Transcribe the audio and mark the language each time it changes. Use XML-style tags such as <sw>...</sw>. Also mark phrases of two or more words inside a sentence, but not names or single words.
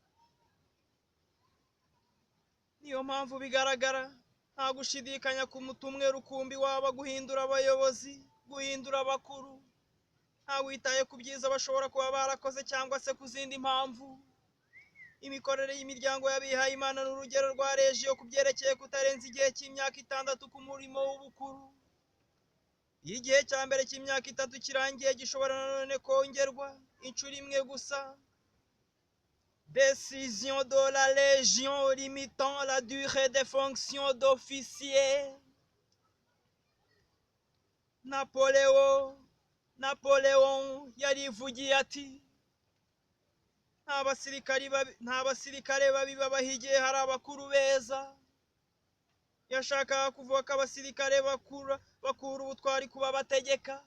<rw>Niyo mpamvu bigaragara nta gushidikanya ku muti umwe rukumbi waba guhindura abayobozi, guhindura abakuru, nta witaye ku byiza bashobora kuba barakoze cyangwa se ku zindi mpamvu. Imikorere y'imiryango y'abihaye Imana n'urugero rwa Regiyo ku byerekeye kutarenza igihe cy'imyaka 6 ku murimo w'ubukuru. Iyo igihe cya mbere cy'imyaka 3 kirangiye, gishobora nanone kongerwa inshuro imwe gusa.</rw> <fr>Décision de la Légion limitant la durée des fonctions d'officier.</fr> <rw>Napoleon yarivugiye ati, nta basirikare babi babaho igihe hari abakuru beza. Yashakaga kuvuga ko abasirikare bakura ubutwari kuba bategeka.</rw>